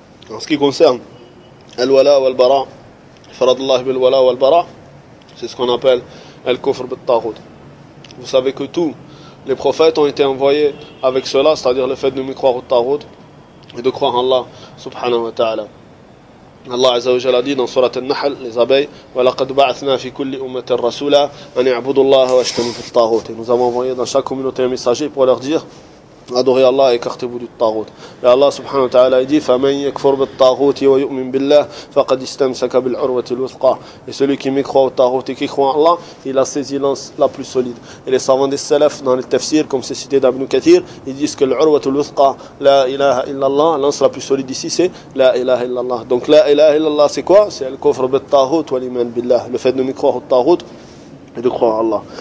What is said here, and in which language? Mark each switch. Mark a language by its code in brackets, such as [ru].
[fr] En ce qui concerne al-wala ou al-bara, faradallah bil-wala ou al-bara, c'est ce qu'on appelle al-kufr bil-tahud. Vous savez que tous les prophètes ont été envoyés avec cela, c'est-à-dire le fait de ne croire au tahud et de croire en Allah subhanahu wa ta'ala. Allah azza wa jalla dit dans surat al-Nahl, les abeilles, [ar] وَلَقَدْ بَعَثْنَا فِي كُلِّ أُمَّةٍ رَسُولًا أَنْ يَعْبُدُ اللَّهَ وَاشْتَنُوا فِي الطَّاغُوتِ. [fr] Nous avons envoyé dans chaque communauté un messager pour leur dire: adorez Allah et écartez-vous du tagout. Et Allah subhanahu wa ta'ala dit: [ar] فَمَنْ يَكْفُرْ بِالطَّاغُوتِ وَيُؤْمِنْ بِاللَّهِ فَقَدْ إِسْتَمْسَكَ بِالْعُرْوَةِ الْوُثْقَى. [fr] Et celui qui mécroit au tagout et qui croit en Allah, il a saisi l'anse la plus solide. Et les savants des salaf dans le tafsir, comme c'est cité d'Ibn Kathir, ils disent que l'urwatu al-wuthqa, la ilaha illallah, l'anse la plus solide ici c'est la ilaha illallah. Donc la ilaha illallah c'est quoi? C'est le kufr bit-tagout wa l'iman billah, le fait de mécroire au tagout et de croire en Allah.